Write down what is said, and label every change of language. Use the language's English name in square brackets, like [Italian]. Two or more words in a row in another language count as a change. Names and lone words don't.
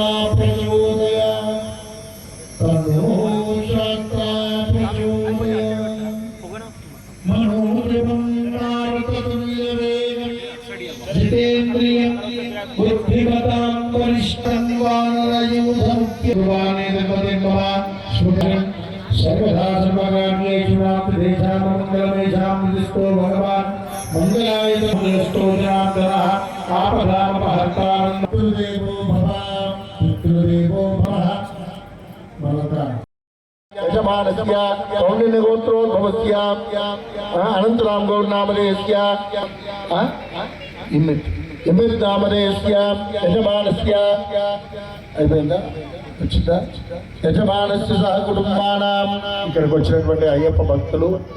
[Sanskrit] प्रचोदयात् तन्नो शास्त्रा प्रचोदयात् मनोजवं नारदतुल्यवेगं जितेन्द्रियं बुद्धिमतां वरिष्ठं वानरयूथमुख्यवानेदपतिं मम स्मृतिं सर्वदा सर्वकार्येषु नास्तिदेशामङ्गलमेषां निधिस्तो भगवान् मङ्गलायतमस्तु जनार्दनः आपदामपहर्तारं पितृदेवो भव भवता यजमानस्य कौण्डिन्यगोत्रोद्भवस्य अनन्तराम गौड नामधेयस्य इमित् नामधेयस्य यजमानस्य [Telugu] అయిపోయిందా వచ్చిందా [Sanskrit] యజమానస్య సహ కుటుంబానాం [Telugu] ఇక్కడికి వచ్చినటువంటి అయ్యప్ప భక్తులు